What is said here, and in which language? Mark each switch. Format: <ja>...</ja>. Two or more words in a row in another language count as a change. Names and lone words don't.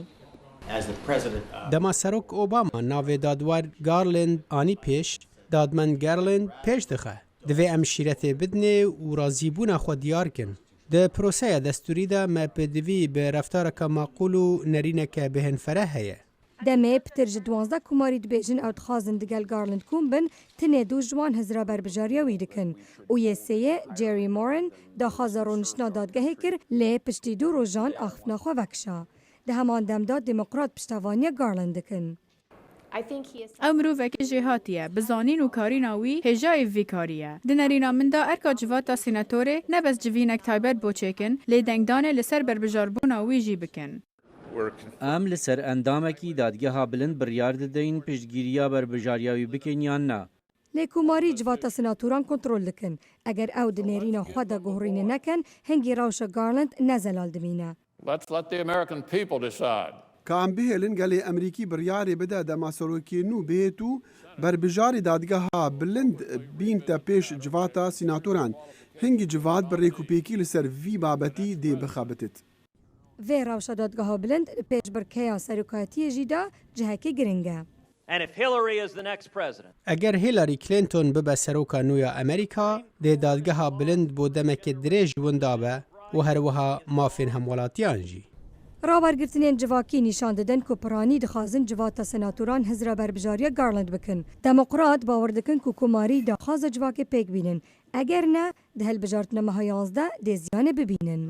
<ku>دەما سەرۆک ئۆباما ناوێ دادوار گارلند ئانی پێش دادمەند گارلند پێش دەخە دەوێ ئەم شیرەتێ بدنێ و ڕازیبوونا خۆ دیارکن. د پرۆسەیە دەستوریدا مەپدوی بە ڕفتارەکە ماقول و نەرینەکە بهێنفەرە هەیە. دەمێ پتر ji 12 کوماری dibêjin ew dixwazin digel Garland koom bin tinê dû ji wan hezira berbijariya wî dikin û yê Jerry Moran daxwaza rûniştina dadgehê kir lê piştî 2 rojan axiftina xwe vekişa. Di heman demda Demokrat piştevaniya Garland dikin. ئەو مرۆڤێکی جێهاتیە بزانین و کارîna wî hêjayê vî karî ye. Di nêrîna min de erka civata sînatorê nebez civînek taybet bۆ çêkin lê dengdanê li ser berbijarbûna wî jî bikin. Em li ser endamekî dadgeha bilind biryar didin piştgiriya berbijariya wî bikin yan na. Lêkomarî civata senatoran kontrol dikin. Eger ew di nêrîna xwe de guhrînê nekin, hingî rewşa Garland nezelal dimîne.</ku> <en>Let's let the American people decide.</en> <ku>Kan bihêlin gelê Emerîkî biryarê bide demaserokê nû bêt û berbijarê dadgeha bilind bînte pêş civata sînatoran. Hingî civat bi rêkûpêkî li ser vî babetî dê bixebitit. Vê rewşa dadgeha bilind pêşbirkeya serokatiyê jî de cihekê giring e. ئەگەر هیلاری کلینتۆن ببە سەرۆکە نوێە ئەمریکا دێ دادگەها بلند بۆ دەمێکی درێژ وندا بە و هەروەها مافên hemwelatîyan jî. Rabergirtinên civakî nîşan didin ku piranî dixwazin civata senatoran hezira berbijariya Garland bikin. Demokrat bawer dikin ku komarî daxwaza civakê pêk bînin. Eger ne, di hilbijartina meha 11 dê ziyanê bibînin.</ku>